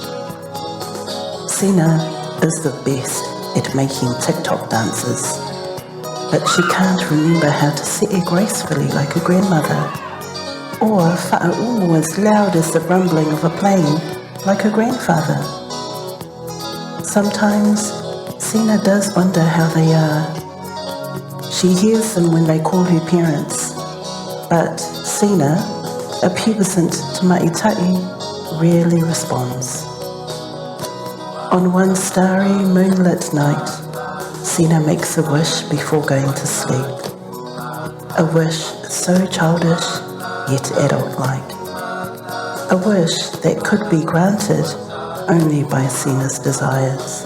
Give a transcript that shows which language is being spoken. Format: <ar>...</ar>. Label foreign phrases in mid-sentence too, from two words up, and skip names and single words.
<en>Sina is the best at making TikTok dances, but she can't remember how to sit gracefully like her grandmother, or wha'aumo as loud as the rumbling of a plane like her grandfather. Sometimes Sina does wonder how they are. She hears them when they call her parents, but Sina, a pubescent</en> <sm>te maitai,</sm> <en>rarely responds. On one starry, moonlit night, Sina makes a wish before going to sleep. A wish so childish, yet adult-like. A wish that could be granted only by Sina's desires.</en>